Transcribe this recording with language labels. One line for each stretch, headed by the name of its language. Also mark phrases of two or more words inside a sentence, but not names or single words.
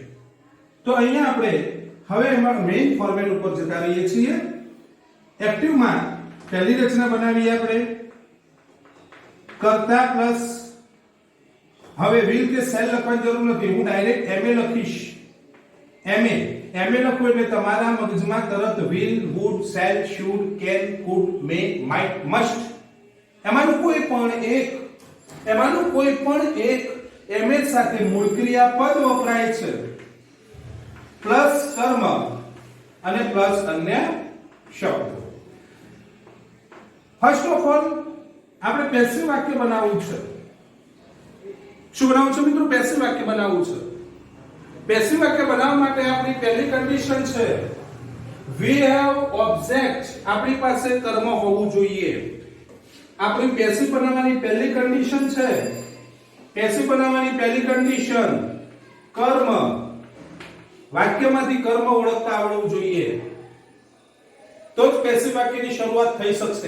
Gujarati: તો અહીંયા આપણે હવે એમાં મેઇન ફોર્મેટ ઉપર જતા રહીએ છીએ. એક્ટિવમાં પહેલી રચના બનાવીએ આપણે કર્તા પ્લસ, હવે will કે shall લખવાની જરૂર નથી, હું ડાયરેક્ટ ma લખીશ. ma લખું એટલે તમારા મગજમાં તરત
English: will, would, shall, should, can, could, may, might, must
Gujarati: એમાંનું કોઈ પણ એક ma સાથે મૂળ ક્રિયાપદ વપરાય છે પ્લસ કર્મ અને પ્લસ અન્ય શબ્દો.
English: first of all
Gujarati: આપણે પેસિવ વાક્ય બનાવવું છે. શું બનાવવું છે મિત્રો? પેસિવ વાક્ય બનાવવું છે. પેસિવ વાક્ય બનાવવા માટે આપણી પહેલી કન્ડિશન છે
English: we have object,
Gujarati: આપણી પાસે કર્મ હોવું જોઈએ. આપણી પેસિવ બનાવવાની પહેલી કન્ડિશન છે, પેસિવ બનાવવાની પહેલી કન્ડિશન કર્મ. વાક્યમાંથી કર્મ ઓળખતા આવડવું જોઈએ, તો જ પેસિવ વાક્યની શરૂઆત થઈ શકશે.